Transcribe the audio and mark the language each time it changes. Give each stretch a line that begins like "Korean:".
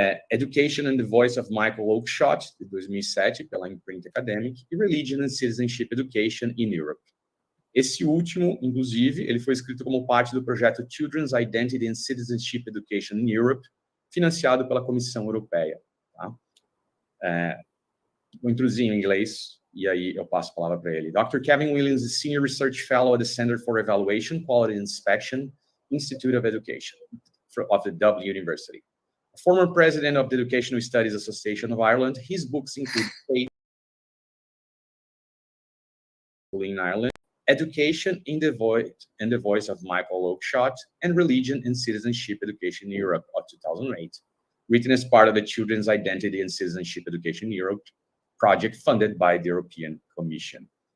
Portuguese: Education and the Voice of Michael Oakeshott, de 2007, pela Imprint Academic, e Religion and Citizenship Education in Europe. Esse último, inclusive, ele foi escrito como parte do projeto Children's Identity and Citizenship Education in Europe, financiado pela Comissão Europeia. Tá? Vou introduzir em inglês, e aí eu passo a palavra para ele.
English: Dr. Kevin Williams is Senior Research Fellow at the Center for Evaluation, Quality and Inspection, Institute of Education of the Dublin University. Former president of the Educational Studies Association of Ireland, his books include Faith in Ireland, Education in the Voice of Michael Oakeshott, and Religion and Citizenship Education in Europe of 2008, written as part of the Children's Identity and Citizenship Education in Europe project funded by the European Commission.